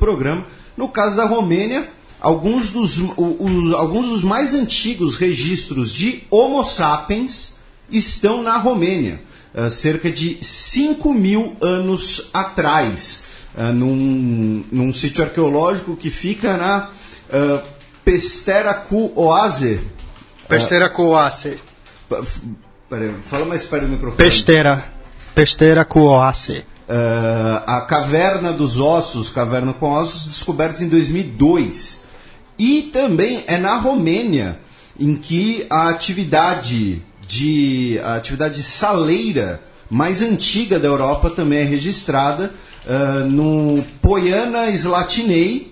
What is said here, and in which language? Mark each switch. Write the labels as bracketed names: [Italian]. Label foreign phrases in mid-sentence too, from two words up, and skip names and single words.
[Portuguese] No caso da Romênia, alguns dos mais antigos registros de Homo sapiens estão na Romênia, cerca de 5.000 anos atrás, num sítio arqueológico que fica na Pestera cu Oase. Pestera cu Oase. Fala mais perto do microfone. Pestera cu Oase. A Caverna dos Ossos, Caverna com Ossos, descobertos em 2002. E também é na Romênia em que a atividade saleira mais antiga da Europa também é registrada, no Poiana Slatinei.